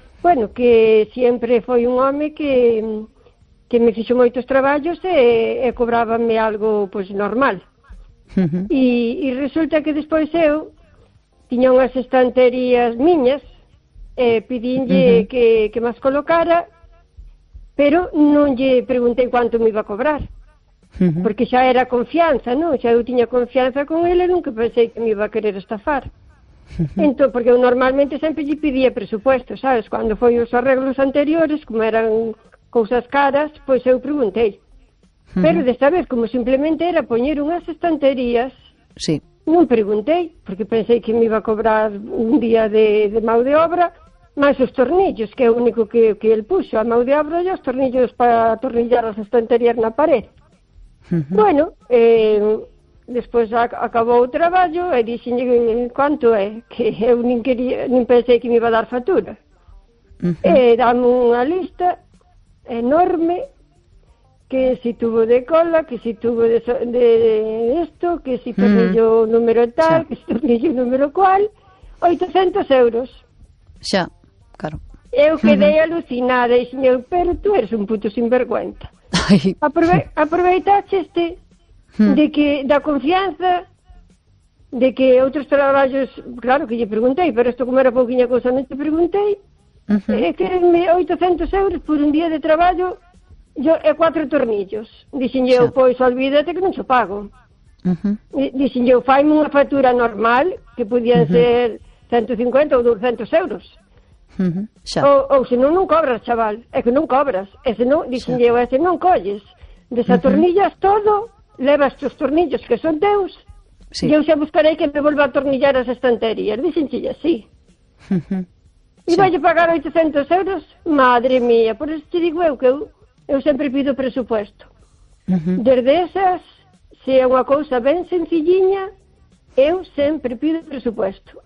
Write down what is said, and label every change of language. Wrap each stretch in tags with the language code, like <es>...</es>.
<gl>Bueno, que sempre foi un home que me fixo moitos traballos e cobrábame algo pois normal. Uh-huh. E resulta que despois eu tiña unhas estanterías miñas, pidinlle uh-huh. que más colocara, pero non lle preguntei cuánto me iba a cobrar. Porque xa era confianza, non? Xa eu tiña confianza con ele, nunca pensei que me iba a querer estafar. Entón, porque eu normalmente sempre lle pedía presupuesto, sabes? Cando foi os arreglos anteriores, como eran cousas caras, pois eu preguntei. Pero desta vez, como simplemente era poñer unhas estanterías, sí. Non preguntei, porque pensei que me iba a cobrar un día de mão de obra, máis os tornillos, que é o único que ele puxo, a mão de obra e os tornillos para atornillar as estanterías na parede. Bueno, despois acabou o traballo e dixenlle quanto é, que eu nin quería, nin pensei que me iba a dar factura. Uh-huh. Dame unha lista enorme, que si tubo de cola, que si tubo de esto, que si tornillo uh-huh. número tal, xa. Que si tornillo número cual, 800 euros. Xa, claro. Eu quedei uh-huh. alucinada e dixenlle,</gl> <es>pero tú eres un puto sinvergüenza.</es> <gl>Aproveitaxe este de que da confianza de que outros traballos, claro que lle preguntei, pero isto como era pouquiña cousa, non te preguntei. Uh-huh. Quererme 800 euros por un día de traballo e 4 tornillos. Dixenlle eu, pois olvídate que non xo pago. Uh-huh. Dixenlle eu, faime unha factura normal que podían uh-huh. ser 150 ou 200 euros. Uh-huh. Ou senón non cobras, chaval. É que non cobras. E senón, dixenlle eu, é senón colles. Desatornillas uh-huh. todo, levas os tornillos que son teus, sí. E eu xa buscarei que me volva a atornillar as estanterías. Dixenlle así. Uh-huh. E vai a pagar 800 euros? Madre mía, por eso te digo eu que eu sempre pido presupuesto. Uh-huh. Desde esas, se é unha cousa ben sencillinha, eu sempre pido presupuesto.</gl>